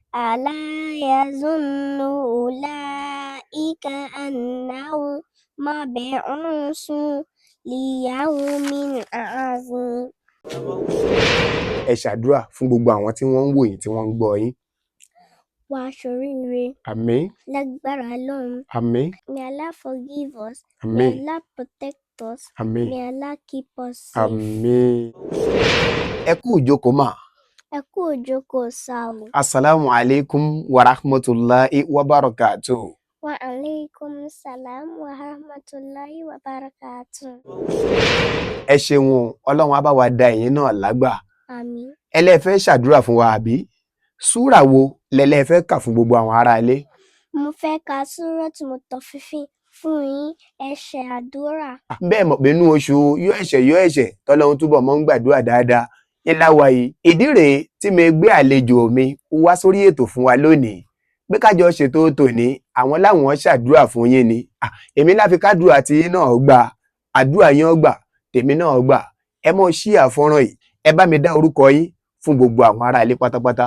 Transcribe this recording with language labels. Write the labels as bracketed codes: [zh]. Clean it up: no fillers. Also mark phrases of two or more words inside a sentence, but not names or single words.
[ar] ألا يظن أولئك أنهم مبعوثون ليوم عظيم. [yo] ẹ ṣàdúrà fún gbogbo àwọn tí wọ́n ń wò yín tí wọ́n ń gbọ́ yín. Wá ṣoríire. Àmín. Lágbára Ọlọ́run. Àmín. [en] May Allah forgive us. [yo] Àmín. [en] May Allah protect us. [yo] Àmín. [en] May Allah keep us safe. [yo] Àmín. ẹ kú ìjókòó mà. Ẹ kú ìjókòó sáà. [ar] السلام عليكم ورحمة الله وبركاته. وعليكم السلام ورحمة الله وبركاته. [yo] ẹ ṣeun ọlọ́run á bá wa da ẹ̀yin náà lágbà. Àmín. ẹlẹ́fẹ́ ṣàdúrà fún wa àbí súrà wo lẹ́lẹ́fẹ́ kà fún gbogbo àwọn ará ilé. Mo fẹ́ ka súrọ̀tù Mutaffifin fún yín, ẹ ṣe àdúrà. bẹ́ẹ̀ mọ̀ pé inú oṣù yóò ẹ̀ṣẹ̀ tọ́lọ́run túbọ̀ mọ́ ń gbàdúrà dáadáa ńláwa yìí ìdí rèé tí mo gbé àlejò mi wá sórí ètò fún wa lónìí pé kájọ ṣètò tòní àwọn láwọn ṣàdúrà fún yín ni èmi láfi kádùrà tí yín náà gbà àdúrà yín gbà tèmi náà gbà ẹ mọ̀ ṣí àfọ́nrán yìí ẹ bá mi dá orúkọ yín fún gbogbo àwọn ará ilé pátápátá.